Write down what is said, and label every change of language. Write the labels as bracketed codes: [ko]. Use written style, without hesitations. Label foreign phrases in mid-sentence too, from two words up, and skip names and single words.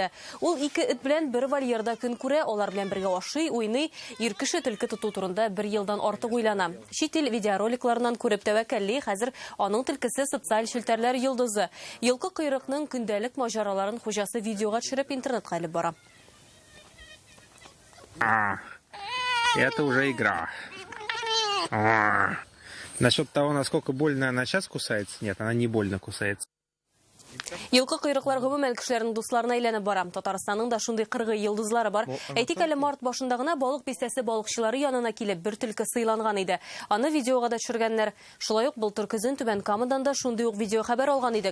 [tt] Ул 2 эт белән бер вольерда көн күрә, алар белән бергә ашый, уйный, ир кеше төлке тоту турында 1 елдан артык уйлана. Чит ил видеороликларыннан күреп тәвәккәлли, хәзер аның төлкесе социаль челтәрләр йолдызы. Йылкы койрыкның көндәлек маҗараларын хуҗасы видеога төшереп интернетка алып бара. [ru] Это уже игра. Насчет того, насколько больно она сейчас кусается, нет, она не больно кусается. [tt] Йылкы койрыклар гомумән кешеләрнең дусларына әйләнеп бара. Татарстанның да шундый кыргы йылдызлары бар. Әйтик әле март башында гына балык бистәсе балыкчылары янына килеп бер төлке сыйланган иде. Аны видеога да төшергәннәр. Шулай ук былтыр көзен Түбән Камадан да шундый ук видео хәбәр алган идек.